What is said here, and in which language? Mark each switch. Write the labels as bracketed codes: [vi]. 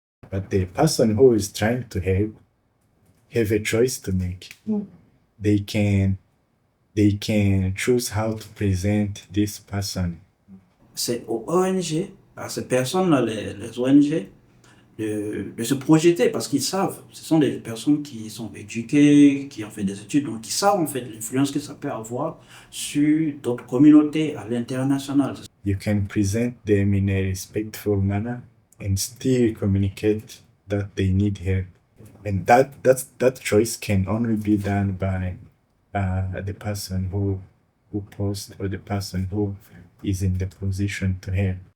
[en] But the person who is trying to help have a choice to make. They can choose how to present this person. [fr] C'est aux ONG, à ces personnes-là, les ONG, de se projeter parce qu'ils savent, ce sont des personnes qui sont éduquées, qui ont fait des études, donc qui savent en fait l'influence que ça peut avoir sur d'autres communautés à l'international. [en] You can present them in a respectful manner and still communicate that they need help. And that choice can only be done by the person who posts or the person who is in the position to help.